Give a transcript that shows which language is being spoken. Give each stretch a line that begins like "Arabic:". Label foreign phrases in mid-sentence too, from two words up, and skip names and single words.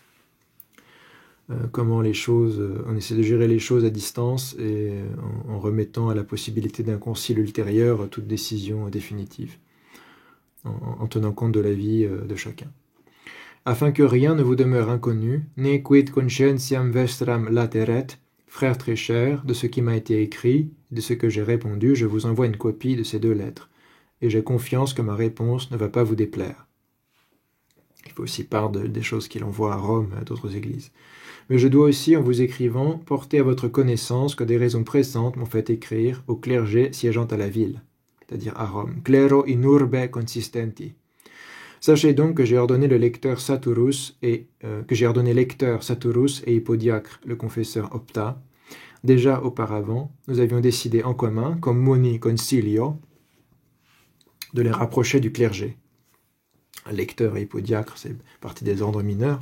French: Comment les choses, on essaie de gérer les choses à distance et en remettant à la possibilité d'un concile ultérieur toute décision définitive, en tenant compte de la vie de chacun. Afin que rien ne vous demeure inconnu,
Latin: ne quid conscientiam vestram lateret,
French: frères très chers, de ce qui m'a été écrit, de ce que j'ai répondu, je vous envoie une copie de ces 2 lettres, et j'ai confiance que ma réponse ne va pas vous déplaire. Il faut aussi part des choses qu'il envoie à Rome et à d'autres églises. Mais je dois aussi, en vous écrivant, porter à votre connaissance que des raisons pressantes m'ont fait écrire au clergé siégeant à la ville. c'est-à-dire à Rome.
Latin: Clero in urbe consistenti.
French: Sachez donc que j'ai ordonné lecteur Saturus et Hippodiacre, le confesseur Opta. Déjà auparavant, nous avions décidé en commun, comme
Latin: moni concilio,
French: de les rapprocher du clergé. Lecteur et Hippodiacre, c'est partie des ordres mineurs.